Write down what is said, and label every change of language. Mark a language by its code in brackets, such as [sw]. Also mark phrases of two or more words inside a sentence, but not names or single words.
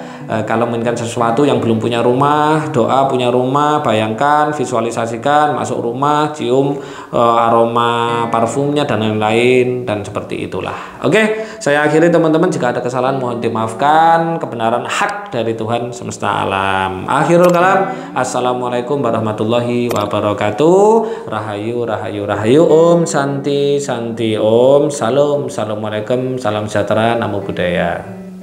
[id] Kalau menginginkan sesuatu yang belum punya rumah, doa punya rumah, bayangkan, visualisasikan, masuk rumah, cium aroma parfumnya dan lain-lain, dan seperti itulah. Oke, saya akhiri teman-teman, jika ada kesalahan mohon dimaafkan, kebenaran hak dari Tuhan semesta alam. [ar] آخر الكلام، السلام عليكم ورحمة الله وبركاته. [jv] Rahayu, rahayu, rahayu, [sa] ॐ शान्ति, शान्ति, ॐ, salam, [id] assalamualaikum, salam sejahtera, [pi] namo buddhaya.